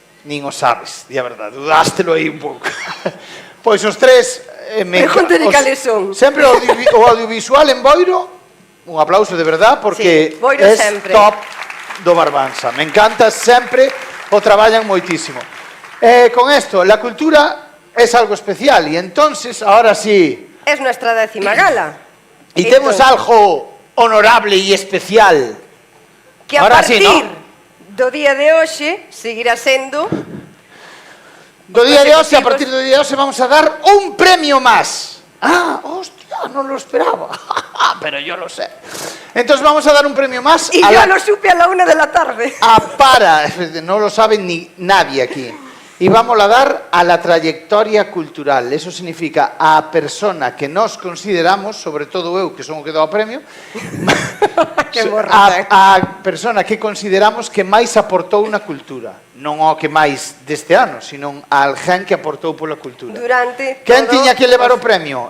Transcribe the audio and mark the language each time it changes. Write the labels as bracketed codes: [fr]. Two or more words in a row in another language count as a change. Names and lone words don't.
[gl] Nin o sabes, di a verdade, dudástelo aí un pouco. Pois os tres... Pregúntale cales son. Sempre o audiovisual en Boiro, un aplauso de verdad, porque é top do Barbanza. Me encanta sempre, o traballan moitísimo. [es] Con esto, la cultura es algo especial, y entonces, ahora sí... Es nuestra 10ª gala. Y temos algo honorable y especial. [gl] Que a partir do día de hoxe seguirá sendo... Do día de hoxe, a partir do día de hoxe, [es] vamos a dar un premio más. Ah, hostia, no lo esperaba. Pero yo lo sé. Entonces vamos a dar un premio más. Y yo lo supe a la 1 de la tarde. No lo sabe ni nadie aquí. Y vamos a dar a la trayectoria cultural. [gl] Eso significa a persona que nos consideramos, sobre todo eu, que son o que dou o premio, a persona que consideramos que máis aportou na cultura. Non o que máis deste ano, sino a alguén que aportou pola cultura. Durante Quen tiña que levar o premio?